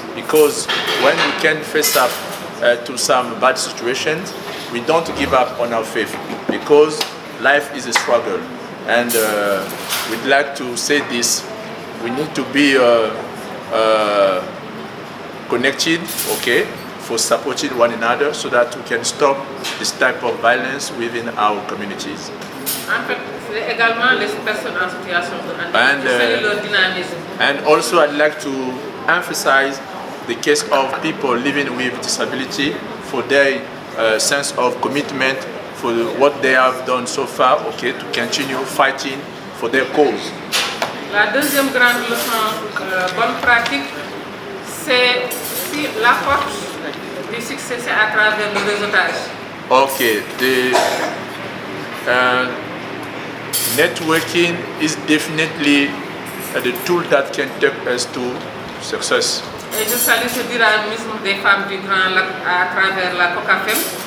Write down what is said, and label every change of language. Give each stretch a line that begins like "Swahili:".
English: Because when we can face up to some bad situations, we don't give up on our faith, because life is a struggle. And we'd like to say this: we need to be connected, okay, for supporting one another, so that we can stop this type of violence within our communities.
French: En fait, c'est également les personnes en situation de handicap, leur dynamisme.
English: And also, I'd like to emphasize the case of people living with disability, for their sense of commitment, for what they have done so far, okay, to continue fighting for their cause.
French: La deuxième grande leçon, bonne pratique, c'est si la force du succès, c'est à travers le réseautage.
English: Okay, the networking is definitely the tool that can take us to success.
French: Et je salue ce dynamisme des femmes du Grand Lac à travers la COCAFEM.